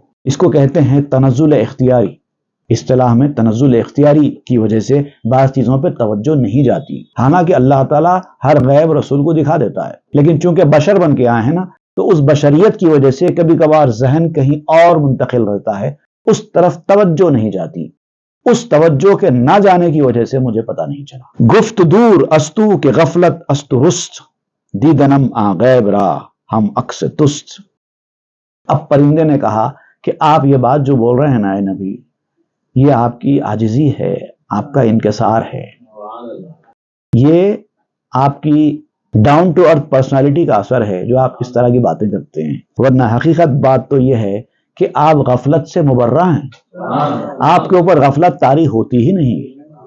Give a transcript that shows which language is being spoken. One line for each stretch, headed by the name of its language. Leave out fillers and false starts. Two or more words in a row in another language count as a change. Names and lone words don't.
Urdu: اس کو کہتے ہیں تنزل اختیاری۔ اصطلاح میں تنزل اختیاری کی وجہ سے بعض چیزوں پہ توجہ نہیں جاتی، حالانکہ اللہ تعالیٰ ہر غیب رسول کو دکھا دیتا ہے، لیکن چونکہ بشر بن کے آئے ہیں نا، تو اس بشریت کی وجہ سے کبھی کبھار ذہن کہیں اور منتقل رہتا ہے، اس طرف توجہ نہیں جاتی۔ اس توجہ کے نہ جانے کی وجہ سے مجھے پتہ نہیں چلا۔
Persian: گفت دور استو کہ غفلت استو رست، دیدنم آ غیب را ہم عکس تست۔
Urdu: اب پرندے نے کہا کہ آپ یہ بات جو بول رہے ہیں نا اے نبی، یہ آپ کی عاجزی ہے، آپ کا انکسار ہے، یہ آپ کی
English: down to earth personality
Urdu: کا اثر ہے جو آپ اس طرح کی باتیں کرتے ہیں، ورنہ حقیقت بات تو یہ ہے کہ آپ غفلت سے مبرہ ہیں، آپ کے اوپر غفلت طاری ہوتی ہی نہیں۔